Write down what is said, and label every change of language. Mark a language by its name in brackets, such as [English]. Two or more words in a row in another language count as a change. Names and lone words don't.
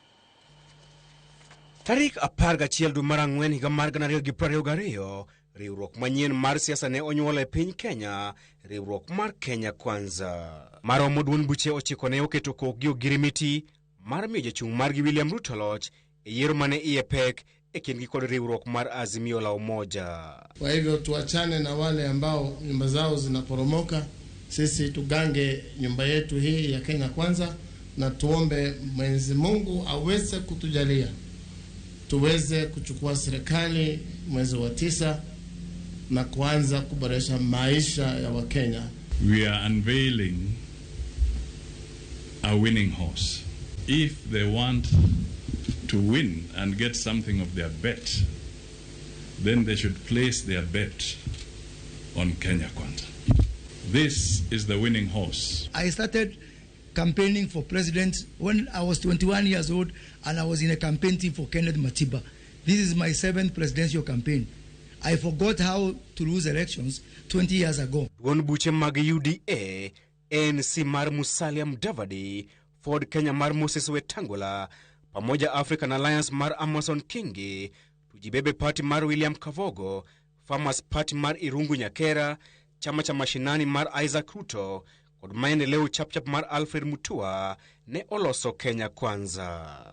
[Luo (Kenya and Tanzania)] Tarik 11 dwe mar Ang'wen higa mar 2022 riwruok manyien mar siasa ne onyuol e piny Kenya, riwruok mar Kenya Kwanza. Maromo duond buche ochiko ne oketo kokgi ogirimiti mar miyo jachung' margi William Ruto loch e yiero mane iye pek e kindgi kod riwruok mar Azimio la Umoja. [Swahili] Kwa hivyo tuachane na wale ambao nyumba zao zinaporomoka, sisi tugange nyumba yetu hii ya Kenya Kwanza na tuombe Mwenyezi Mungu aweze kutujalia tuweze kuchukua serikali mwezi wa 9 na kuanza kuboresha maisha ya Wakenya. [English] We are unveiling a winning horse. If they want to win and get something of their bet, then they should place their bet on Kenya Kwanza. This is the winning horse. I started campaigning for president when I was 21 years old, and I was in a campaign team for Kenneth Matiba. This is my 7th presidential campaign. I forgot how to lose elections 20 years ago. [Luo (Kenya and Tanzania)] Duond buche mag UDA, ANC mar Musalia Mudavadi, Ford Kenya mar Moses Wetangula, pamoja African Alliance mar Amason Kingi, Tujibebe Party mar William Kavogo, Farmers Party mar Irungu Nyakera, chama cha mashinani mar Isaac Ruto, kod maendeleo chapchap mar Alfred Mutua ne oloso Kenya Kwanza.